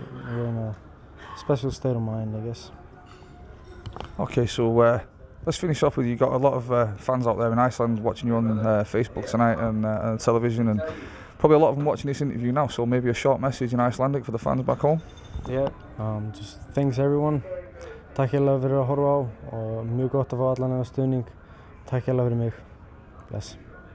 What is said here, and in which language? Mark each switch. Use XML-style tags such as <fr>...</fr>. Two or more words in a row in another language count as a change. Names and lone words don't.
<en>You're in a special state of mind, I guess. Okay, so let's finish off with, you got a lot of fans out there in Iceland watching you on Facebook tonight and television, and probably a lot of them watching this interview now, so maybe a short message in Icelandic for the fans back home. Yeah, just thanks everyone.</en> <is>Takk hérlega fyrir að horfa á, og mjög gott að fá allan þennan stuðning. Takk hérlega fyrir mig. Bless.</is>